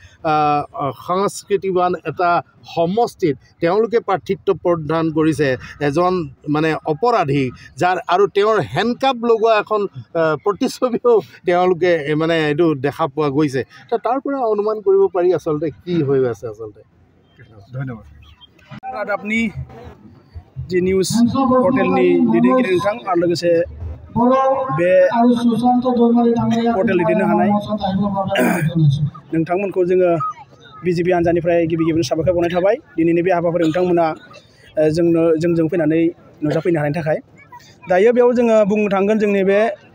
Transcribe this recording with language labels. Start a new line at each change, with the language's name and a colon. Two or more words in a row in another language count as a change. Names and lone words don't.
Assamese: সংস্কৃতিবান এটা সমষ্টিত তেওঁলোকে প্ৰাৰ্থিত্ব প্ৰদান কৰিছে এজন মানে অপৰাধী যাৰ আৰু তেওঁৰ হেণ্ডকাপ লগোৱা এখন প্ৰতিচ্ছবিও তেওঁলোকে মানে এইটো দেখা পোৱা গৈছে তাৰ পৰা অনুমান কৰিব পাৰি আচলতে কি হৈ আছে আচলতে ধন্যবাদ আপুনি যি নিউজ
Bodo: पर्टेलनि दैदेनगिरि नोंथां आरो लोगोसे बे पर्टेल दैदेननो हानाय नोंथांमोनखौ जोङो बिजेपि हान्जानिफ्राय गिबि गिबियावनो साबायखर बावनाय थाबाय दिनैनि बे हाबाफारियाव नोंथांमोना जोंजों फैनानै नुजाफैनो हानायनि थाखाय दायो बेयाव जोङो बुंनो थांगोन जोंनि बे